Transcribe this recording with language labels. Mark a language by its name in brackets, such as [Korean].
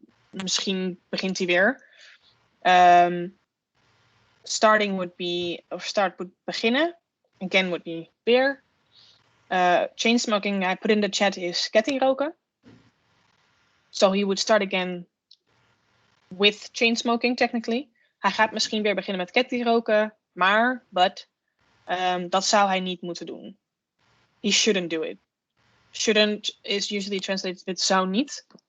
[Dutch] Misschien begint hij weer. [English] Starting would be, or start would beginnen. Again would be weer. Chain smoking, I put in the chat, is kettingroken. So he would start again with chain smoking technically. [Dutch] Hij gaat misschien weer beginnen met kettingroken, [English] but [Dutch] dat zou hij niet moeten doen. [English] He shouldn't do it. Shouldn't is usually translated with zou niet.